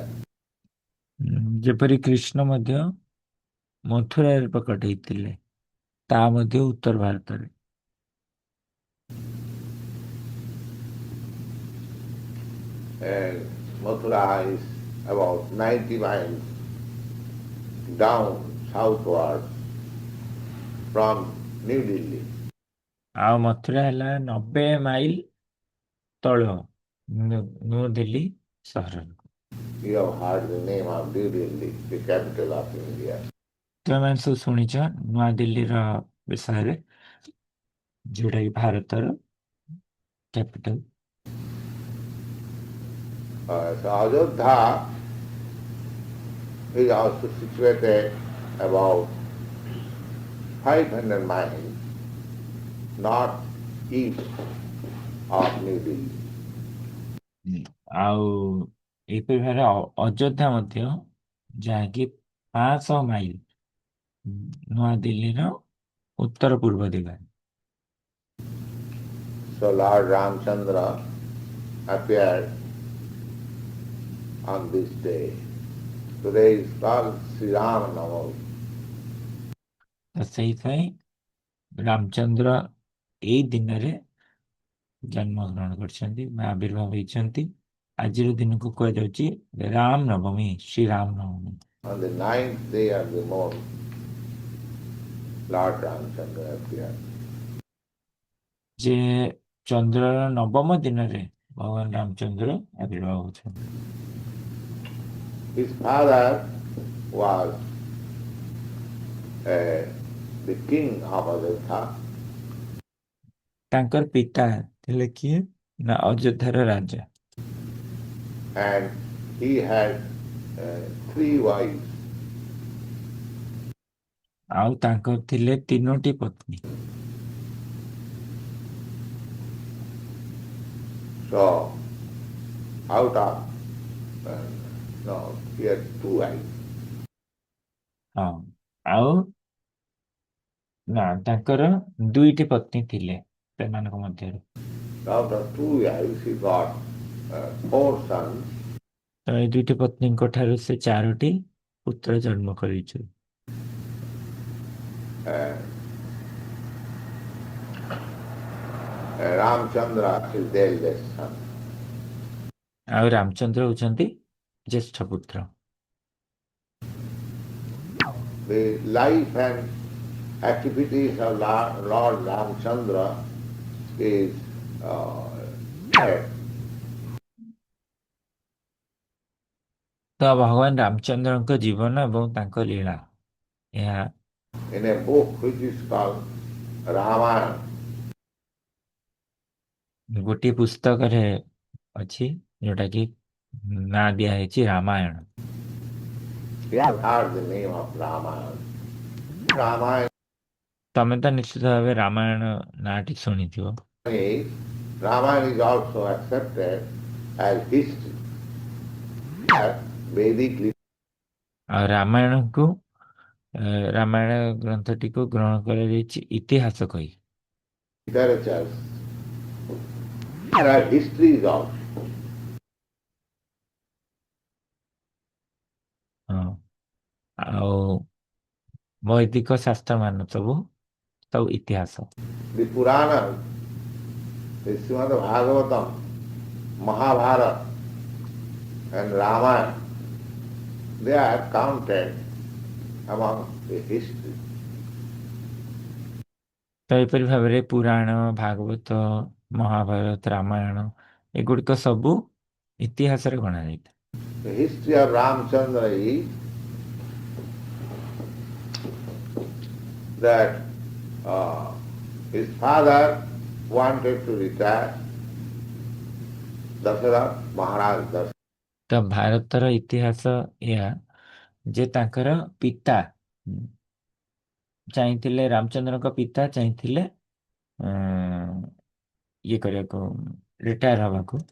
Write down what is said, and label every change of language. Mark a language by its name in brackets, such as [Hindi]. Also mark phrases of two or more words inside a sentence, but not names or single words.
[Odia] ଯେପରି କୃଷ୍ଣ ମଧ୍ୟ ମଥୁରାରେ ପ୍ରକଟ ହେଇଥିଲେ, ତା ମଧ୍ୟ ଉତ୍ତର ଭାରତରେ। [English] And Mathura is about 90 miles down southward from New Delhi. [Odia] ଆଉ ମଥୁରା ହେଲା 90 ମାଇଲ ତଳ ନୂଆଦିଲ୍ଲୀ ସହରରୁ। [English] You have heard the name of New Delhi, the capital of India. [Odia] ତୁମେମାନେ ସବୁ ଶୁଣିଛ ନୂଆଦିଲ୍ଲୀର ବିଷୟରେ, ଯୋଉଟା କି ଭାରତର କ୍ୟାପିଟାଲ। [English] So Ajodha is also situated about 500 miles northeast of New Delhi. [Odia] ଆଉ ଏହିପରି ଭାବରେ ଅଯୋଧ୍ୟା ମଧ୍ୟ, ଯାହାକି 500 ମାଇଲ ନୂଆଦିଲ୍ଲୀର ଉତ୍ତର ପୂର୍ବ ଦିଗରେ। [English] So Lord Ramchandra appeared on this day. Today is called Sri Ram Navami. [Odia] ତ ସେଇଥିପାଇଁ ରାମଚନ୍ଦ୍ର ଏଇ ଦିନରେ ଜନ୍ମଗ୍ରହଣ କରିଛନ୍ତି ବା ଆବିର୍ଭାବ ହେଇଛନ୍ତି। ଆଜିର ଦିନକୁ କୁହାଯାଉଛି ରାମ ନବମୀ, ଶ୍ରୀରାମ ନବମୀ। [English] On the 9th day of the month, Lord Ramchandra appeared. [Odia] ଯେ ଚନ୍ଦ୍ରର 9ମ ଦିନରେ ଭଗବାନ ରାମଚନ୍ଦ୍ର ଆବିର୍ଭାବ ହଉଛନ୍ତି। [English] His father was the king of Ajodha. [Odia] ତାଙ୍କର ପିତା ଥିଲେ କିଏ? ନା ଅଯୋଧ୍ୟାର ରାଜା। [English] and he had three wives. [Odia] ଆଉ ତାଙ୍କର ଥିଲେ ତିନୋଟି ପତ୍ନୀ। [English] So out of no, he had two wives. [Odia] ହଁ, ଆଉ ନା ତାଙ୍କର ଦୁଇଟି ପତ୍ନୀ ଥିଲେ ସେମାନଙ୍କ ମଧ୍ୟରୁ। [English] Out of two wives he got four sons. [Odia] ତ ଏଇ ଦୁଇଟି ପତ୍ନୀଙ୍କ ଠାରୁ ସେ ଚାରୋଟି ପୁତ୍ର ଜନ୍ମ କରିଛୁ। [English] Uh, Ramchandra is the eldest son. [Odia] ଆଉ ରାମଚନ୍ଦ୍ର ହଉଛନ୍ତି ଜ୍ୟେଷ୍ଠ ପୁତ୍ର। [English] The life and activities of Lord Ramchandra is uh, [Odia] ତ ଭଗବାନ ରାମଚନ୍ଦ୍ରଙ୍କ ଜୀବନ ଏବଂ ତାଙ୍କ ଲୀଳା ଏହା [English] in a book which is called Ramayana. [Odia] ଗୋଟିଏ ପୁସ୍ତକରେ ଅଛି ଯୋଉଟା କି ନାଁ ଦିଆ ହେଇଛି ରାମାୟଣ। [English] You have heard the name of Ramayana. Ramayana [Odia] ତମେ ତ ନିଶ୍ଚିତ ଭାବେ ରାମାୟଣ ନାଁଟି ଶୁଣିଥିବ। [English] is, Ramayana is also accepted as history, as Vedic [Odia] ଆଉ ରାମାୟଣକୁ ରାମାୟଣ ଗ୍ରନ୍ଥଟିକୁ ଗ୍ରହଣ କରାଯାଇଛି ଇତିହାସ କହି। [English] literatures. There are histories also. [Odia] ହଁ, ଆଉ ବୈଦିକ ଶାସ୍ତ୍ର ମାନ ସବୁ ସବୁ ଇତିହାସ। [English] The Puranas, the Srimad Bhagavatam, Mahabharata and Ramayana, they are counted among the history. [Odia] ତ ଏପରି ଭାବରେ ପୁରାଣ, ଭାଗବତ, ମହାଭାରତ, ରାମାୟଣ ଏଗୁଡ଼ିକ ସବୁ ଇତିହାସରେ ଗଣାଯାଇଥାଏ। [English] The history of Ramchandra is that his father wanted to retire, Dasharatha Maharaj Dasharatha. [Odia] ତ ଭାରତର ଇତିହାସ ଏହା ଯେ ତାଙ୍କର ପିତା ଚାହିଁଥିଲେ, ରାମଚନ୍ଦ୍ରଙ୍କ ପିତା ଚାହିଁଥିଲେ ଇଏ କରିବାକୁ, ରିଟାୟାର ହବାକୁ।